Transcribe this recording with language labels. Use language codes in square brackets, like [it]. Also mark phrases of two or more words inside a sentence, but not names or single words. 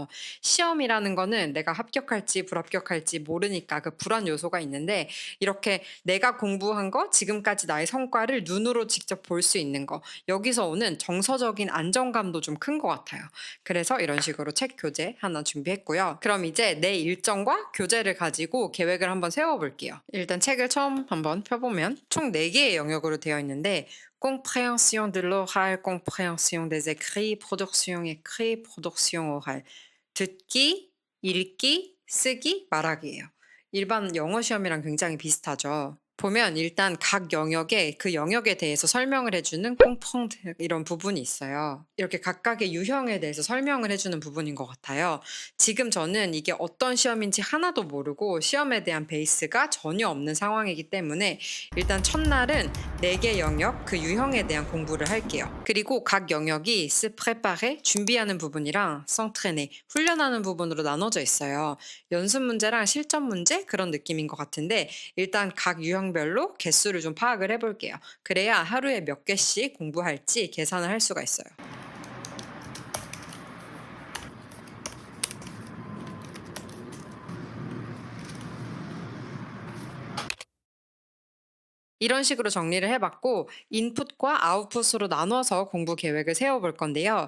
[ko] 시험이라는 거는 내가 합격할지 불합격할지 모르니까 그 불안 요소가 있는데 이렇게 내가 공부한 거, 지금까지 나의 성과를 눈으로 직접 볼 수 있는 거, 여기서 오는 정서적인 안정감도 좀 큰 것 같아요. 그래서 이런 식으로 책 교재 하나 준비했고요. 그럼 이제 내 일정과 교재를 가지고 계획을 한번 세워볼게요. 일단 책을 처음 한번 펴보면 총 4개의 영역으로 되어 있는데 [fr] compréhension de l'oral, compréhension des écrits, production écrit, production orale. [ko] 듣기, 읽기, 쓰기, 말하기예요. 일반 영어 시험이랑 굉장히 비슷하죠. 보면 일단 각 영역에 그 영역에 대해서 설명을 해주는 꽁펑 이런 부분이 있어요. 이렇게 각각의 유형에 대해서 설명을 해주는 부분인 것 같아요. 지금 저는 이게 어떤 시험인지 하나도 모르고 시험에 대한 베이스가 전혀 없는 상황이기 때문에 일단 첫날은 4개 영역 그 유형에 대한 공부를 할게요. 그리고 각 영역이 [fr] se préparer [ko] 준비하는 부분이랑 [fr] s'entraîner [ko] 훈련하는 부분으로 나눠져 있어요. 연습 문제랑 실전 문제 그런 느낌인 것 같은데 일단 각 유형별로 개수를 좀 파악을 해볼게요. 그래야 하루에 몇 개씩 공부할지 계산을 할 수가 있어요. 이런 식으로 정리를 해봤고 인풋과 아웃풋으로 나눠서 공부 계획을 세워볼 건데요.